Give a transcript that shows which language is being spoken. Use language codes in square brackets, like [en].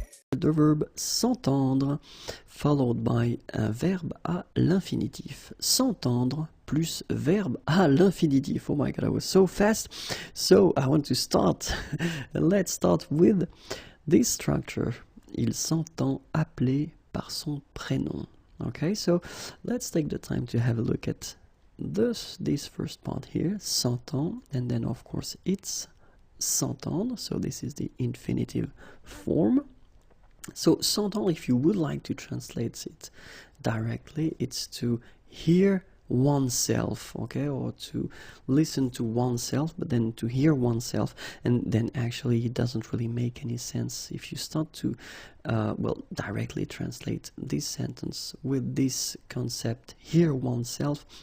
[en] the verb [fr] s'entendre, [en] followed by [fr] un verbe à l'infinitif. S'entendre plus verbe à l'infinitif. [en] Oh my god, I was so fast. So I want to start. Let's start with this structure. [fr] Il s'entend appeler par son prénom. [en] Okay, so let's take the time to have a look at this first part here, s'entend, and then of course it's s'entendre, so this is the infinitive form. So s'entendre, if you would like to translate it directly, it's to hear oneself, okay, or to listen to oneself, but then to hear oneself, and then actually it doesn't really make any sense if you start to directly translate this sentence with this concept, hear oneself.